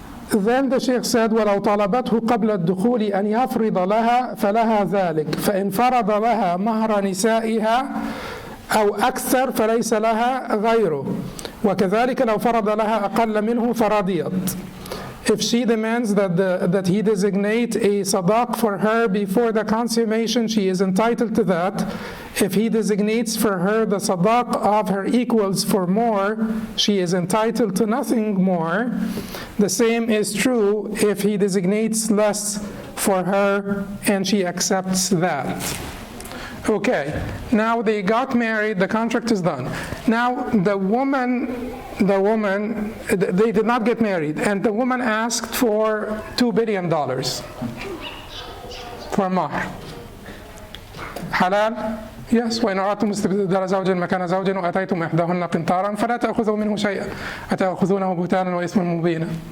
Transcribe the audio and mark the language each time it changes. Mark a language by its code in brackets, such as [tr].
[en] Then the Sheikh said, [ar] وَلَوْ طَلَبَتْهُ قَبْلَ الدُّخُولِ أَنْ يَفْرِضَ لَهَا فَلَهَا ذَلِكَ فَإِنْ فَرَضَ لَهَا مَهْرَ نِسَائِهَا أو أكثر فليس لها غيره وكذلك لو فرض لها أقل منه فرضيت. [en] If she demands that he designate a sadaq for her before the consummation, she is entitled to that. If he designates for her the sadaq of her equals for more, she is entitled to nothing more. The same is true if he designates less for her and she accepts that. Okay, now they got married, the contract is done. Now the woman, they did not get married, and the woman asked for $2 billion for Mahr. Halal? [ar] Yes, وإن أردتم استبدال زوج مكان زوج وآتيتم إحداهن قنطارا فلا تأخذوا منه شيئا أتأخذونه بهتانا وإثما مبينا.